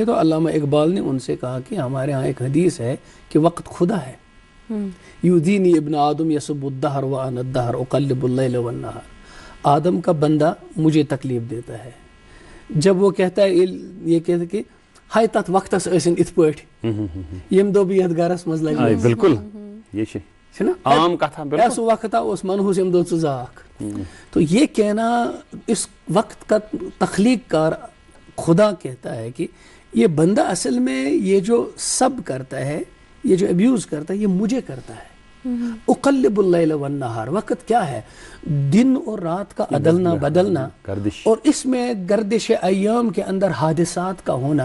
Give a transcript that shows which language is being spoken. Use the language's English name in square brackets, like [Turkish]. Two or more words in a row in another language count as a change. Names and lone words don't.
[Urdu] تو علامہ اقبال نے ان سے کہا کہ ہمارے ہاں ایک حدیث ہے کہ وقت خدا ہے. [Arabic] یودینی ابن آدم یسب الدہر وانا الدہر اقلب اللیل والنہار. [Urdu] آدم کا بندہ مجھے تکلیف دیتا ہے جب وہ کہتا ہے, یہ کہتا ہے کہ [Kashmiri] ہائے تت وقتس ٲسِن اِتھ پٲٹھۍ ییٚمہِ دۄہ بہٕ یتھ گرس منٛز لگے. بالکل یہ چھُنہ عام کتھا, سُہ وقتا اوس منحوس ییٚمہِ دۄہ ژٕ زاکھ. [Urdu] تو یہ کہنا اس وقت کا تخلیق کار خدا کہتا ہے کہ یہ بندہ اصل میں یہ جو سب کرتا ہے, یہ جو ابیوز کرتا ہے, یہ مجھے کرتا ہے. [Arabic] اقلب اللیل والنہار, [Urdu] وقت کیا ہے, دن اور رات کا عدلنا بدلنا, اور اس میں گردش ایام کے اندر حادثات کا ہونا.